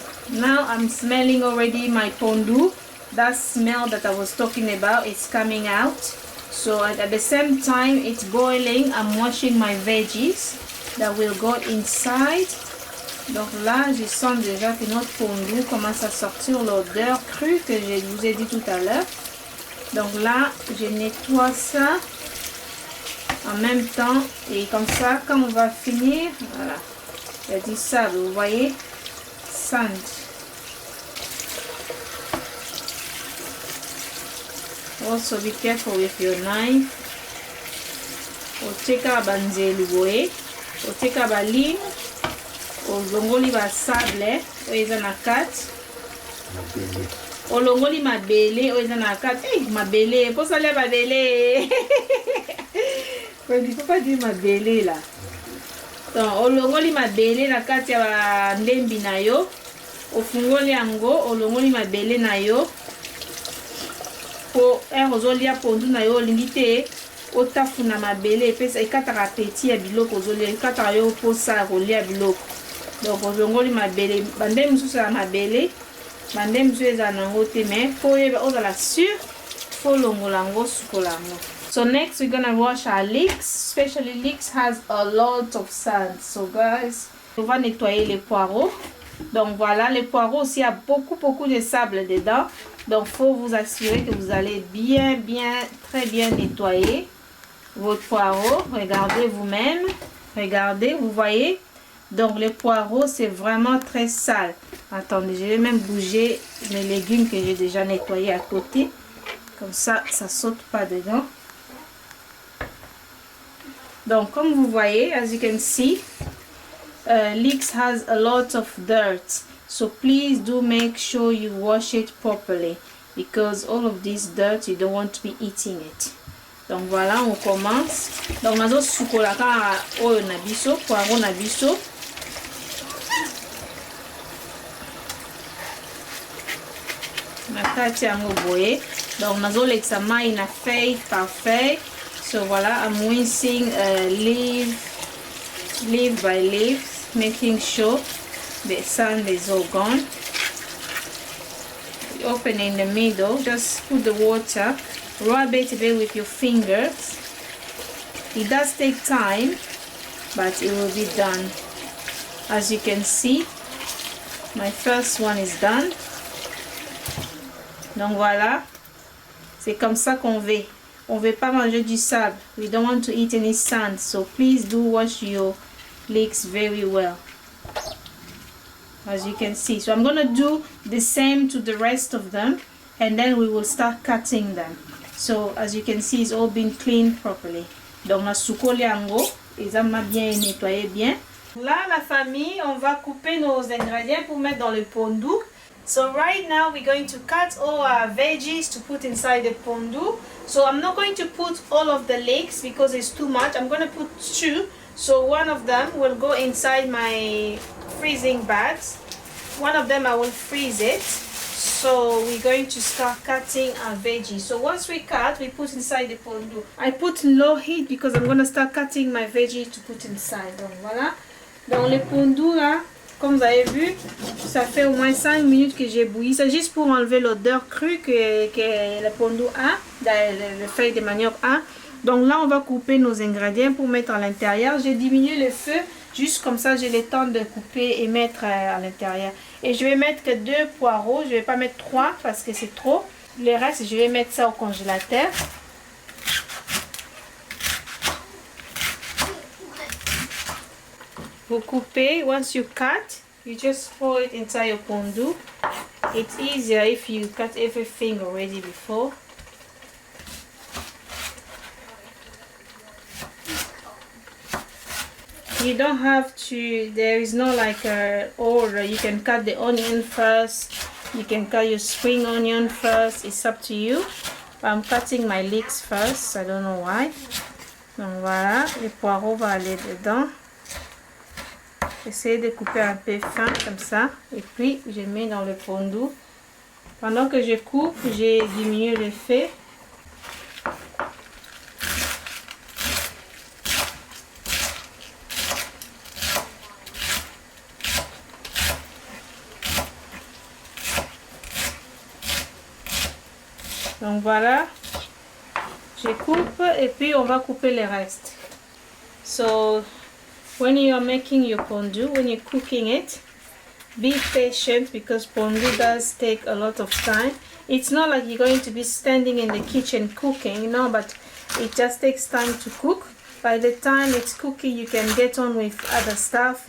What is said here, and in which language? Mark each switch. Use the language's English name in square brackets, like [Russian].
[English] Now I'm smelling already my pondu. that smell that I was talking about is coming out. So at the same time it's boiling, I'm washing my veggies that will go inside. [French] Donc là, je sens déjà que notre pondu commence à sortir l'odeur crue que je vous ai dit tout à l'heure. Donc là, je nettoie ça en même temps et comme ça, quand on va finir, voilà, il y a du sable, vous voyez, [English] sand. Also be careful with your knife. [Lingala] Oteka banzelu boye, oteka baline, olongoli ba sable, oeza na kati. Olongoli mabele, oeza na kati. [French] Eh, mabele, pour ça les mabele. Il ne faut pas dire mabele là. [Lingala] Donc, olongoli mabele na kati ya ndembi na yo. Ofungoli yango, olongoli mabele na yo. Po ozolia pondu na yo olingi otafuna mabele epesa ekataka apeti ya biloko ozolia ekataka yo posa kolia biloko. Donc olongoli mabele bande mosusu ya mabele bande mosusu eza nango te mais po yeba ozala sûr fo longola yango sukola yango. [English] So next we're gonna wash our leeks. Especially leeks has a lot of sand. So guys, [French] on va nettoyer les poireaux. Donc voilà, les poireaux aussi, il y a beaucoup de sable dedans. Donc il faut vous assurer que vous allez très bien nettoyer votre poireau. Regardez vous-même. Regardez, vous voyez. Donc les poireaux, c'est vraiment très sale. Attendez, je vais même bouger les légumes que j'ai déjà nettoyés à côté. Comme ça, ça saute pas dedans. Donc comme vous voyez, [English] as you can see, leeks has a lot of dirt. So please do make sure you wash it properly. Because all of this dirt, you don't want to be eating it. [French] Donc voilà, on commence. [Lingala] Donc nazo sukola ka oyo na biso, poireau na biso. Nakati yango boye. Donc nazo lekisa mai na [French] feuille par feuille. [English] So voilà, I'm rinsing leaf by leaf, making sure the sand is all gone. You open in the middle, just put the water, rub it a bit with your fingers. It does take time, but it will be done. As you can see, my first one is done. [French] Donc voilà, c'est comme ça qu'on veut. On veut pas manger du sable. [English] We don't want to eat any sand. So please do wash your leeks very well. As you can see. So I'm going to do the same to the rest of them. And then we will start cutting them. So as you can see, it's all been cleaned properly. [Lingala] Donc la soukoli ango. [French] Ils ont bien nettoyé bien. Là, la famille, on va couper nos ingrédients pour mettre dans le pondu. [English] So right now we're going to cut all our veggies to put inside the pondu. So I'm not going to put all of the leeks because it's too much. I'm going to put 2. So one of them will go inside my freezing bags. One of them I will freeze it. So we're going to start cutting our veggies. So once we cut, we put inside the pondu. I put low heat because I'm going to start cutting my veggies to put inside. [French] Donc voilà. Dans le pondu là, comme vous avez vu, ça fait au moins 5 minutes que j'ai bouilli. C'est juste pour enlever l'odeur crue que le pondu a, le feuille de manioc a. Donc là, on va couper nos ingrédients pour mettre à l'intérieur. J'ai diminué le feu, juste comme ça, j'ai le temps de couper et mettre à l'intérieur. Et je vais mettre que 2 poireaux, je ne vais pas mettre 3 parce que c'est trop. Le reste, je vais mettre ça au congélateur. Vous coupez, [English] once you cut, you just throw it inside your pondu. It's easier if you cut everything already before. You don't have to, there is no like a order. You can cut the onion first, you can cut your spring onion first, it's up to you. I'm cutting my leeks first, I don't know why. [French] Donc voilà, les poireaux vont aller dedans. Essayez de couper un peu fin comme ça et puis je mets dans le pondu. Pendant que je coupe, j'ai diminué le feu. Donc voilà, je coupe et puis on va couper le reste. [English] So when you are making your pondu, when you're cooking it, be patient because pondu does take a lot of time. It's not like you're going to be standing in the kitchen cooking, no, but it just takes time to cook. By the time it's cooking, you can get on with other stuff.